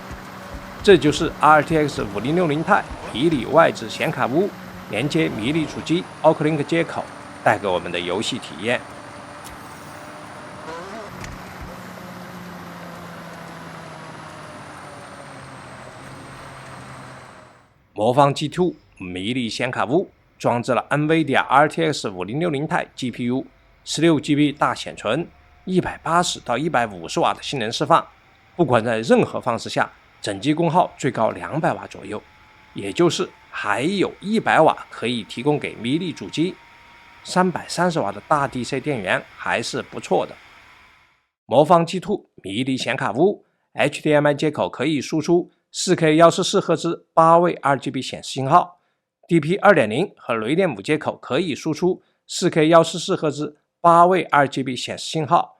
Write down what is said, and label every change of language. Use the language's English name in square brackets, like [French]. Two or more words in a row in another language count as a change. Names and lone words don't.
[Chinese] 這就是 RTX 5060 Ti 迷你外置顯卡屋連接迷你主機 AUX-Link 接口帶給我們的遊戲體驗。魔方 G2 迷你顯卡屋裝置了 NVIDIA RTX 5060 Ti GPU， 16GB 大顯存，180到150瓦的性能釋放，不管在任何方式下，整機功耗最高200瓦左右，也就是還有100瓦可以提供給迷你主機。330瓦的大 DC 電源還是不錯的。魔方 G2 迷你顯卡屋 HDMI 接口可以輸出 4K 144Hz 8位 RGB 顯示信號， DP 2.0 和雷電5接口可以輸出 4K 144Hz 8位 RGB 顯示信號。